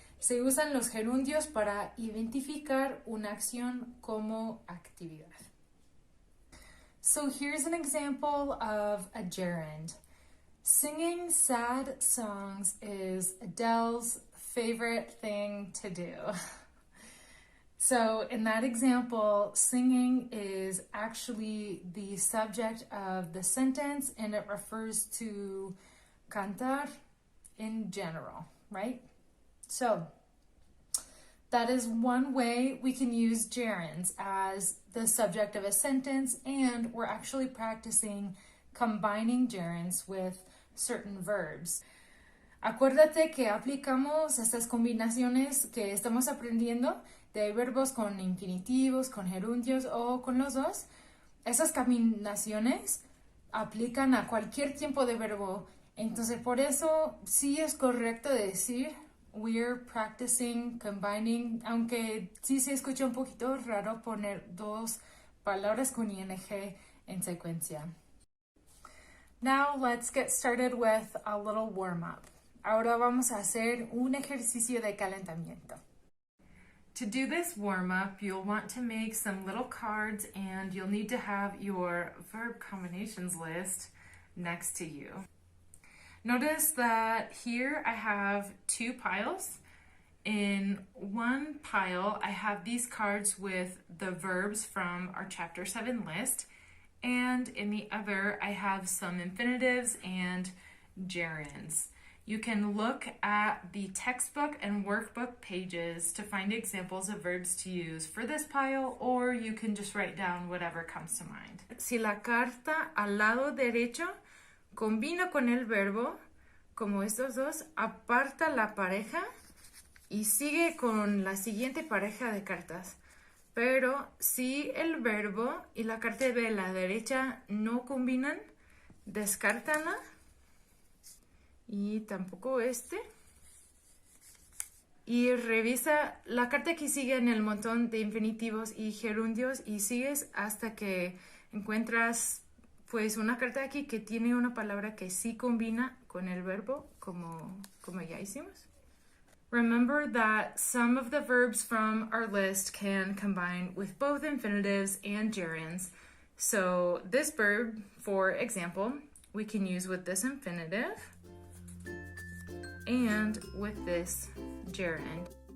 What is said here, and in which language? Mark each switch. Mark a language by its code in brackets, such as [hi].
[es] Se usan los gerundios para identificar una acción como actividad. [en] So here's an example of a gerund. Singing sad songs is Adele's favorite thing to do. So in that example, singing is actually the subject of the sentence and it refers to cantar in general, right? So that is one way we can use gerunds as the subject of a sentence, and we're actually practicing combining gerunds with certain verbs. [es] Acuérdate que aplicamos estas combinaciones que estamos aprendiendo de verbos con infinitivos, con gerundios o con los dos. Esas combinaciones aplican a cualquier tiempo de verbo. Entonces, por eso sí es correcto decir [en] we're practicing combining, [es] aunque sí se escucha un poquito raro poner dos palabras con ing en secuencia. [en] Now let's get started with a little warm-up. [es] Ahora vamos a hacer un ejercicio de calentamiento. [en] To do this warm-up, you'll want to make some little cards and you'll need to have your verb combinations list next to you. Notice that here I have two piles. In one pile, I have these cards with the verbs from our Chapter 7 list, and in the other, I have some infinitives and gerunds. You can look at the textbook and workbook pages to find examples of verbs to use for this pile, or you can just write down whatever comes to mind. [es] Si la carta al lado derecho combina con el verbo, como estos dos, aparta la pareja y sigue con la siguiente pareja de cartas. Pero si el verbo y la carta de la derecha no combinan, descártala. Y tampoco este. Y revisa la carta que sigue en el montón de infinitivos y gerundios y sigues hasta que encuentras pues una carta aquí que tiene una palabra que sí combina con el verbo, como ya hicimos. [en] Remember that some of the verbs from our list can combine with both infinitives and gerunds. So this verb, for example, we can use with this infinitive and with this gerund.